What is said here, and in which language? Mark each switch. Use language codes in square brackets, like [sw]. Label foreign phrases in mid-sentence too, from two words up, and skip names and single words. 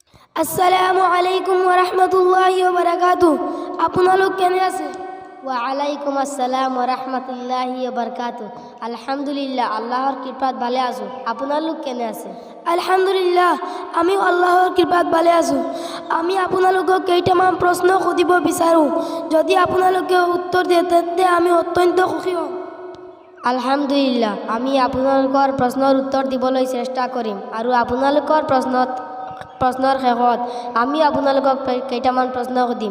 [ar] السلام عليكم ورحمة الله وبركاته. [as] আপোনালোক কেনে আছে? [ar] وعليكم السلام ورحمة الله وبركاته. [as] আলহামদুলিল্লাহ, আল্লাহর কৃপাত ভালে আছো। আপোনালোক কেনে আছে? আলহামদুলিল্লাহ, আমি আল্লাহৰ কৃপাত ভালে আছোঁ। আমি আপোনালোকক কেইটামান প্ৰশ্ন সুধিব বিচাৰোঁ। যদি আপোনালোকে উত্তৰ দিয়ে তেন্তে আমি অত্যন্ত সুখী হ'ম। আলহামদুলিল্লাহ, আমি আপোনালোকৰ প্ৰশ্নৰ উত্তৰ দিবলৈ চেষ্টা কৰিম আৰু আপোনালোকৰ প্ৰশ্নৰ শেষত আমি আপোনালোকক কেইটামান প্ৰশ্ন সুধিম।